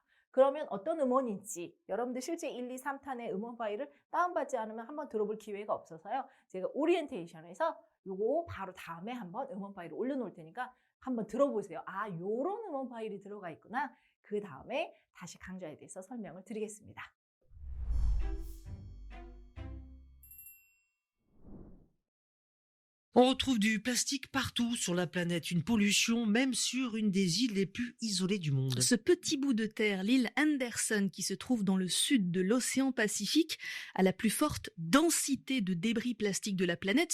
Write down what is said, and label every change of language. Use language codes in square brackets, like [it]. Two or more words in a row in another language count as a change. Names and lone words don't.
[ko] 그러면 어떤 음원인지 여러분들 실제 1, 2, 3탄의 음원 파일을 다운받지 않으면 한번 들어볼 기회가 없어서요. 제가 오리엔테이션에서 요거 바로 다음에 한번 음원 파일을 올려놓을 테니까 한번 들어보세요. 아, 요런 음원 파일이 들어가 있구나. 그 다음에 다시 강좌에 대해서 설명을 드리겠습니다. [fr] On retrouve du plastique partout sur la planète, une pollution même sur une des îles les plus isolées du monde. Ce petit bout de terre, l'île Henderson, qui se trouve dans le sud de l'océan Pacifique, a la plus forte densité de débris plastiques de la planète.